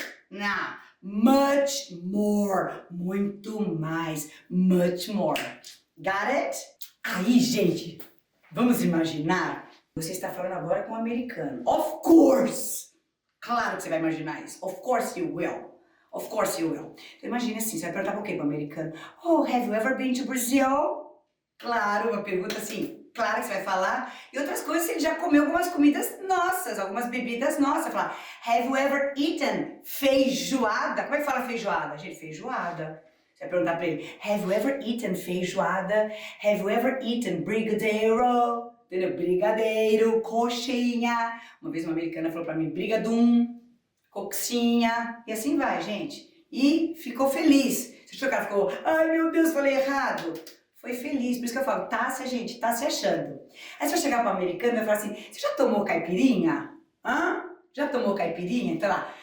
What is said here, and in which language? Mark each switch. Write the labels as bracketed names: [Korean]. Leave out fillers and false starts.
[English] Não. Much more. [Portuguese] Muito mais. [English] Much more. Got it? [Portuguese] Aí, gente, vamos imaginar. Você está falando agora com um americano. [English] Of course! [Portuguese] Claro que você vai imaginar isso. [English] Of course you will. Of course you will. [Portuguese] Então imagine assim, você vai perguntar por quê para o americano? [English] Oh, have you ever been to Brazil? [Portuguese] Claro, uma pergunta assim, claro que você vai falar. E outras coisas, ele já comeu algumas comidas nossas, algumas bebidas nossas. Falar, [English] have you ever eaten feijoada? [Portuguese] Como é que fala feijoada? Gente, feijoada. Você vai perguntar para ele, [English] have you ever eaten feijoada? Have you ever eaten brigadeiro? [Portuguese] Entendeu? Brigadeiro, coxinha. Uma vez uma americana falou pra mim, brigadum, coxinha. E assim vai, gente. E ficou feliz. Você achou que ela ficou, ai meu Deus, falei errado. Foi feliz, por isso que eu falo, tá se achando. Aí você vai chegar pro americano e vai falar assim, você já tomou caipirinha? Já tomou caipirinha? Então lá,